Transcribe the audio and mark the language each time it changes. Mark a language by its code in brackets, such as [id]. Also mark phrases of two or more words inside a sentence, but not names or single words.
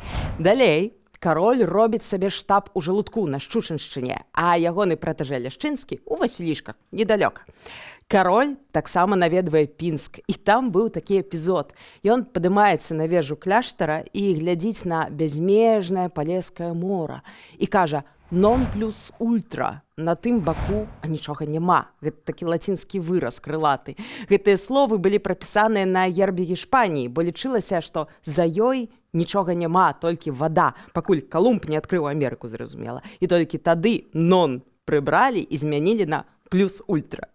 [be] Далей кароль робіць сабе штаб у Жалудку на Шчучыншчыне, а ягоны пратэжэ Ляшчынскі ў Васілішках, недалёка. Кароль таксама наведвае Пінск, і там быў такі эпізод. Ён падымаецца на вежу кляштара і глядзіць на бязмежнае палескае мора і кажа: [la] «Non plus ultra». [be] На тым баку нічога няма. Гэта такі лацінскі выраз крылаты. Гэтыя словы былі прапісаныя на гербе Гішпаніі, бо лічылася, што за ёй нічога няма, толькі вада, пакуль Калумб не адкрыў Амерыку, зразумела. І толькі тады «non» прыбралі і змянілі на [la] «plus ultra».